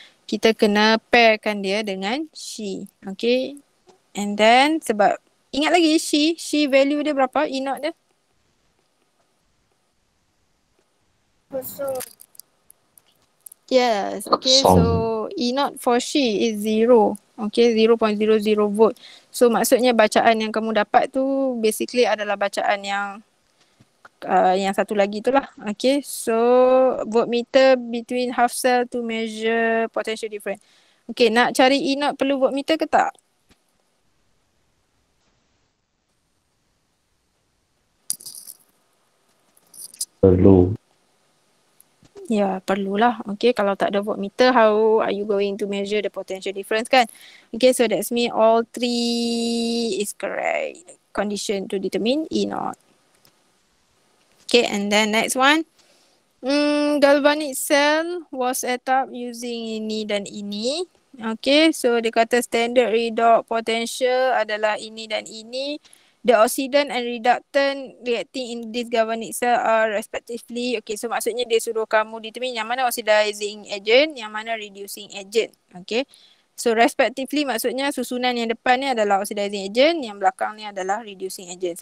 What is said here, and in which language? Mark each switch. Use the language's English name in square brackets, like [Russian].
[Malay] Kita kena pairkan dia dengan She. [English] Okay, and then [Malay] sebab ingat lagi She value dia berapa, E naught dia? [English] Yes, okay, so E naught for She is 0. Okay, 0.00 volt. [Malay] So maksudnya bacaan yang kamu dapat tu basically adalah bacaan yang satu lagi tu lah. [English] Okay, so voltmeter between half cell to measure potential difference. [Malay] Okay, nak cari E naught perlu voltmeter ke tak? Perlu. Ya, perlulah. [English] Okay, [Malay] kalau tak ada voltmeter, [English] how are you going to measure the potential difference kan? Okay, so that's mean all three is correct condition to determine E naught. Okay, and then next one. Galvanic cell was set up using [Malay] ini dan ini. Okay, so dia kata standard redox potential adalah ini dan ini. [English] The oxidant and reductant reacting in this galvanic cell are respectively. [Malay] Okay, so maksudnya dia suruh kamu determine yang mana oxidizing agent, yang mana reducing agent. Okay, so respectively maksudnya susunan yang depan ni adalah oxidizing agent, yang belakang ni adalah reducing agent.